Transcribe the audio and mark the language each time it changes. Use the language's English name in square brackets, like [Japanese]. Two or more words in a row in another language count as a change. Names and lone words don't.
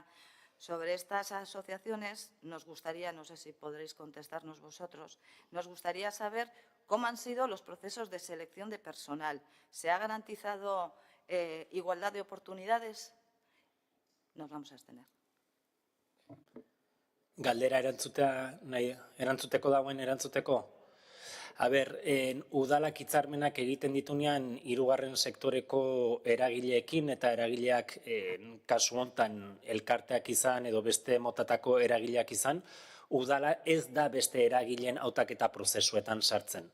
[Spanish] Sobre estas asociaciones nos gustaría, no sé si podréis contestarnos vosotros, nos gustaría saber cómo han sido los procesos de selección de personal. ¿Se ha garantizado igualdad de oportunidades? Nos vamos a abstener. [Basque] Galdera erantzuteko dagoen erantzuteko? Udalak hitzarmenak egiten ditunean hirugarren sektoreko eragileekin eta eragileak kasu hontan elkarteak izan edo beste motatako eragileak izan, udala ez da beste eragileen hautaketa prozesuetan sartzen.